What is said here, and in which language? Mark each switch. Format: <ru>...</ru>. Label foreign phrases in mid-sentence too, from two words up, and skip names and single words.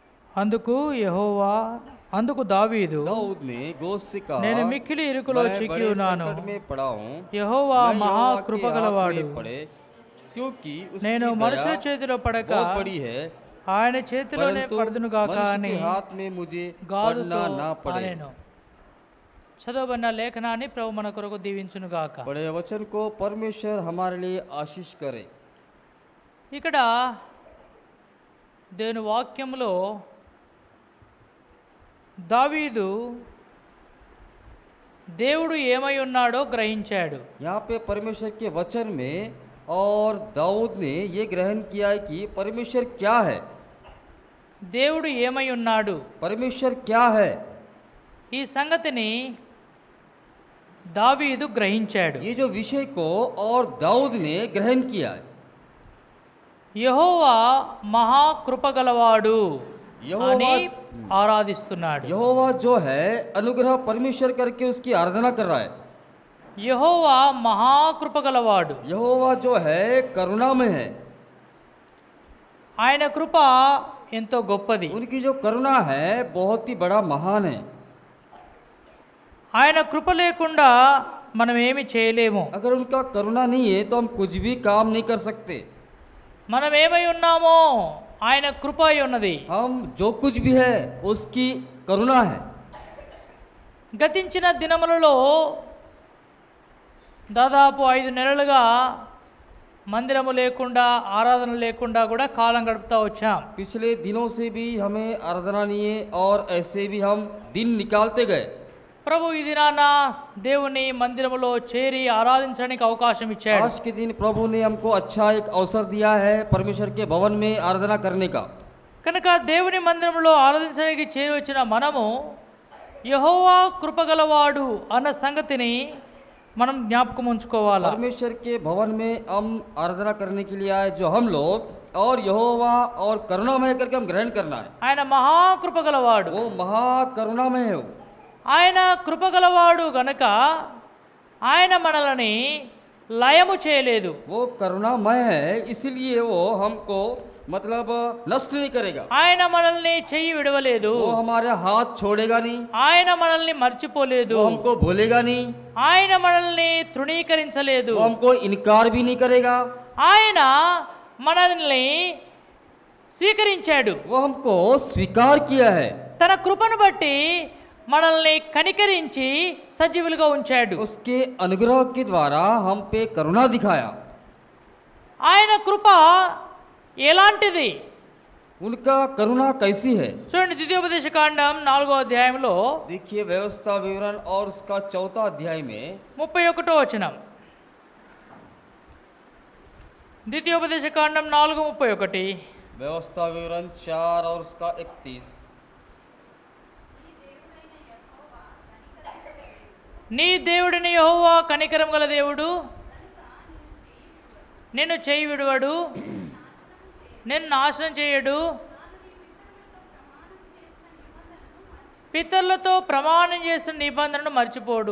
<te>అందుకు దావీదు,</te> <hi>दाऊद ने गोश्त से कहा,</hi> <te>నేను మిక్కిలి ఇరుకులో</te> <hi>मैं</hi> <te>చిక్కి</te> <hi>बड़े</hi> <te>ఉన్నాను,</te> <hi>संकट में पड़ा हूँ,</hi> <te>యెహోవా</te> <hi>मैं</hi> <te>మహా</te> <hi>यहोवा के</hi> <te>కృపగలవాడు,</te> <hi>हाथ में पड़े, क्योंकि</hi> <te>నేను</te> <hi>उसकी</hi> <te>మనుషుల</te> <hi>दया</hi> <te>చేతిలో పడక</te> <hi>बहुत बड़ी है,</hi> <te>ఆయన చేతిలోనే</te> <hi>परंतु</hi> <te>పడదును గాక</te> <hi>मनुष्य</hi> <te>అని</te> <hi>के हाथ में मुझे</hi> <te>గాదుతో</te> <hi>पड़ना ना पड़े।</hi> <te>ఆనెను. చదవబడిన లేఖనాన్ని ప్రభు మన కొరకు దీవించును గాక.</te> <hi>पढ़े वचन को परमेश्वर हमारे लिए आशीष करे।</hi> <te>ఇక్కడ దేవుని వాక్యములో దావీదు దేవుడు ఏమై ఉన్నాడో గ్రహించాడు.</te> <hi>यहाँ पे परमेश्वर के वचन में और दाऊद ने ये ग्रहण किया है कि परमेश्वर क्या है,</hi> <te>దేవుడు ఏమై ఉన్నాడు,</te> <hi>परमेश्वर क्या है,</hi> <te>ఈ సంగతిని దావీదు గ్రహించాడు.</te> <hi>ये जो विषय को और दाऊद ने ग्रहण किया है।</hi> <te>యెహోవా మహా కృపగలవాడు యెహోవా అని ఆరాధిస్తున్నాడు.</te> <hi>यहोवा जो है अनुग्रह परमेश्वर करके उसकी आराधना कर रहा है।</hi> <te>యెహోవా మహా కృపగలవాడు,</te> <hi>यहोवा जो है करुणामय है,</hi> <te>ఆయన కృప ఎంతో గొప్పది.</te> <hi>उनकी जो करुणा है बहुत ही बड़ा महान है।</hi> <te>ఆయన కృప లేకుండా మనం ఏమి చేయలేము.</te> <hi>अगर उनका करुणा नहीं है तो हम कुछ भी काम नहीं कर सकते।</hi> <te>మనం ఏమై ఉన్నామో ఆయన కృప అయి ఉన్నది.</te> <hi>हम जो कुछ भी है उसकी करुणा है।</hi> <te>గతించిన దినములలో దాదాపు 5 నెలలుగా మందిరము లేకుండా ఆరాధన లేకుండా కూడా కాలం గడుపుతా వచ్చాం.</te> <hi>पिछले दिनों से भी हमें आराधना नहीं है और ऐसे भी हम दिन निकालते गए।</hi> <te>ప్రభు ఈ దినాన దేవుని మందిరములో చేరి ఆరాధించడానికి అవకాశం ఇచ్చాడు.</te> <hi>आज के दिन प्रभु ने हमको अच्छा एक अवसर दिया है परमेश्वर के भवन में आराधना करने का।</hi> <te>కనుక దేవుని మందిరములో ఆరాధించడానికి చేరి వచ్చిన మనము యెహోవా కృపగలవాడు అన్న సంగతిని మనం జ్ఞాపకం ఉంచుకోవాలి.</te> <hi>परमेश्वर के भवन में हम आराधना करने के लिए आए जो हम लोग, और यहोवा और करुणामय करके हम ग्रहण करना है।</hi> <te>ఆయన మహా కృపగలవాడు.</te> <hi>वो महा करुणामय है।</hi> <te>ఆయన కృపగలవాడు గనక ఆయన మనల్ని లయము చేయలేదు.</te> <hi>वो करुणामय है इसलिए वो हमको मतलब नष्ट नहीं करेगा।</hi> <te>ఆయన మనల్ని చెయ్యి విడవలేదు.</te> <hi>वो हमारे हाथ छोड़ेगा नहीं,</hi> <te>ఆయన మనల్ని మర్చిపోలేదు.</te> <hi>वो हमको भूलेगा नहीं,</hi> <te>ఆయన మనల్ని తృణీకరించలేదు.</te> <hi>वो हमको इनकार भी नहीं करेगा।</hi> <te>ఆయన మనల్ని స్వీకరించాడు.</te> <hi>वो हमको स्वीकार किया है,</hi> <te>తన కృపను బట్టి మనల్ని కనికరించి సజీవులుగా ఉంచాడు.</te> <hi>उसके अनुग्रह के द्वारा हम पे करुणा दिखाया।</hi> <te>ఆయన కృప ఎలాంటిది</te> <hi>उनका करुणा कैसी है,</hi> <te>చూడండి. ద్వితీయోపదేశ కాండం 4వ అధ్యాయంలో</te> <hi>देखिए व्यवस्था विवरण और उसका 4वां अध्याय में</hi> <te>31వ వచనం. ద్వితీయోపదేశ కాండం 4:31.</te> <hi>व्यवस्था विवरण 4 और उसका 31।</hi> <te>నీ దేవుడిని యెహోవా కనికరం గల దేవుడు, నిన్ను చేయి విడువడు, నిన్ను నాశనం చేయడు, పితరులతో ప్రమాణం చేసిన నిబంధనను మర్చిపోడు.</te>